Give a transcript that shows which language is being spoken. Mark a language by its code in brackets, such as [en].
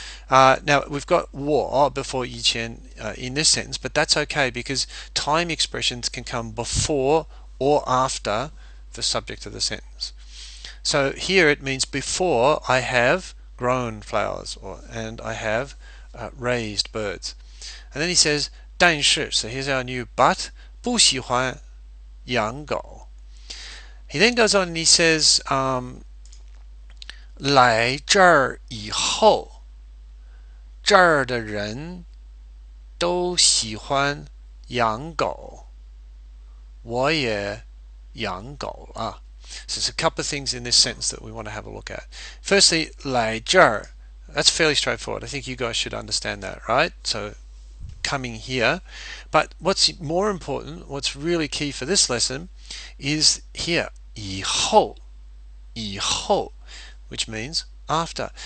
[en] Now we've got 我 before 以前 in this sentence, but that's okay because time expressions can come before or after the subject of the sentence. So here it means before I have grown flowers and I have raised birds. And then he says 但是, so here's our new but, [zh] 不喜欢养狗. [en] He then goes on and he says [zh] 来这儿以后这儿的人都喜欢养狗，我也养狗了. [en] So there's a couple of things in this sentence that we want to have a look at. Firstly, 来这儿, that's fairly straightforward. I think you guys should understand that, right? So coming here. But what's more important, what's really key for this lesson is here, 以后, which means after.